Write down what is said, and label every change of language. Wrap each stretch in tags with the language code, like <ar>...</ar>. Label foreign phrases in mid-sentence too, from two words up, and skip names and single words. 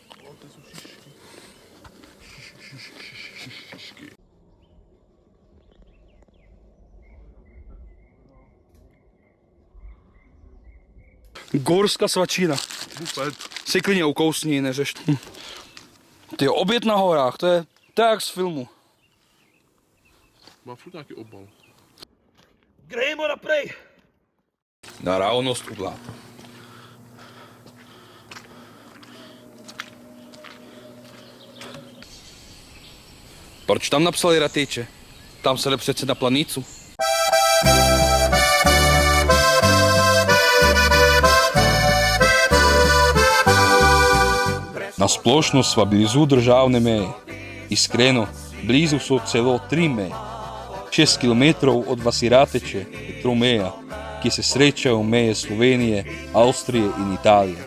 <cs>Gorská svačina. Si klidně ukousni, neřeš. Ty oběd na horách, to je jak z filmu. Má furt nějaký obal.</cs> <sl>Grejmo naprej. Naravnost v bláto.</sl> <cs>Proč tam napsali Rateče? Tam se jde přece na planicu.</cs> <sl>Na splošno sva blizu državne meje. Iskreno, blizu so celo 3 meje. 6 kilometrov od vasi Rateče je tromeja, ki se srečajo meje Slovenije, Avstrije in Italije.</sl>